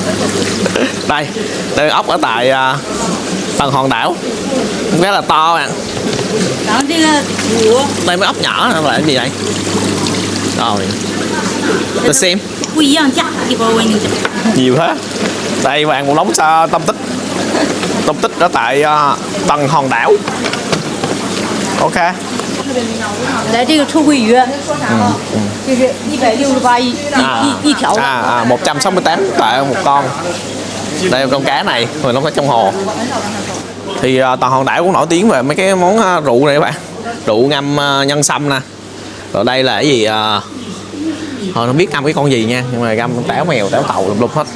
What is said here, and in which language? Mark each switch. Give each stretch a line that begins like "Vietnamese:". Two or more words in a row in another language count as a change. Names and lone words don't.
Vietnamese: Đây ốc ở tại tầng hòn đảo, rất là to bạn. Đây mấy ốc nhỏ là cái gì vậy? Rồi tôi xem nhiều thế. Đây bạn một đống tâm tích. tung tích ở tại Tầng Hòn Đảo. Ok.
Chinese: 来这个臭鳜鱼，就是168一条。
Vietnamese: 168 tại một con. Đây là con cá này, rồi nó có trong hồ. Thì Tầng Hòn Đảo cũng nổi tiếng về mấy cái món rượu này các bạn. Rượu ngâm nhân sâm nè. Rồi đây là cái gì thôi không biết ngâm cái con gì nha, nhưng mà ngâm táo mèo, táo tàu lum hết.